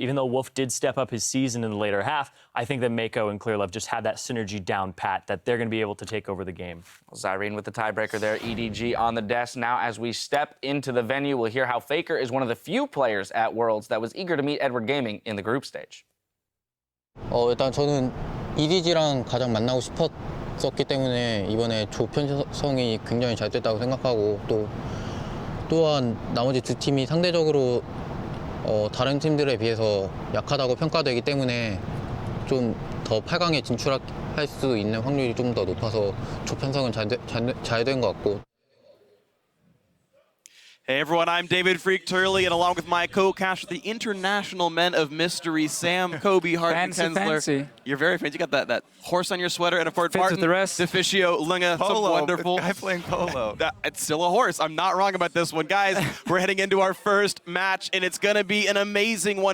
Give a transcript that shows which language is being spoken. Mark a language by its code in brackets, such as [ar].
[en] Even though Wolf did step up his season in the later half, I think that Mako and Clearlove just have that synergy down pat that they're going to be able to take over the game. Well, Zyrene with the tiebreaker there, EDG on the desk. Now, as we step into the venue, we'll hear how Faker is one of the few players at Worlds that was eager to meet Edward Gaming in the group stage. [ko] 일단 저는 EDG랑 가장 만나고 싶었었기 때문에 이번에 조 편성이 굉장히 잘 됐다고 생각하고 또한 나머지 두 팀이 상대적으로 다른 팀들에 비해서 약하다고 평가되기 때문에 좀 더 8강에 진출할 수 있는 확률이 좀 더 높아서 조 편성은 잘 된 것 같고. [en] Hey everyone, I'm David Freak Turley, and along with my co-caster, the international men of mystery, Sam, Kobe, Hart, and Kensler. Fancy. You're very fancy. You got that horse on your sweater, and of course, Fits Martin, with the rest. Deficio, Lunga, some wonderful. Guy playing polo. It's still a horse. I'm not wrong about this one. Guys, we're heading into our first match, and it's going to be an amazing one.